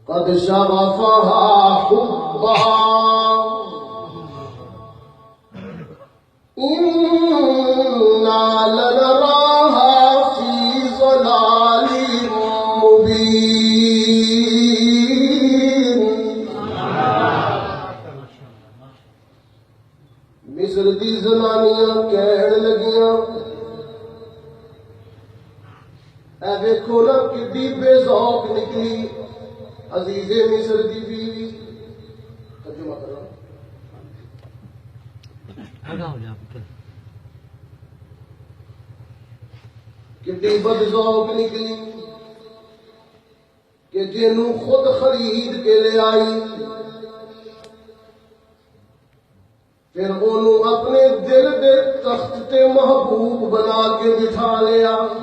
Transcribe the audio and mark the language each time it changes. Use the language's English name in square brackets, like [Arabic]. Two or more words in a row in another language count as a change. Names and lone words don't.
[Arabic] شغفها حبا إنا لنراها في ضلال مبين. [Punjabi] مصر دی زنانیاں کہن لگیاں اے ویکھو نا کڈی بے ذوق نکلی عزیز مصر دی بیوی. ترجمہ کرو. کڈی بد ذوق نکلی کہ جنوں خود خرید کے لے آئی پھر انہوں اپنے دل دے تخت تے محبوب بنا کے بٹھا لیا.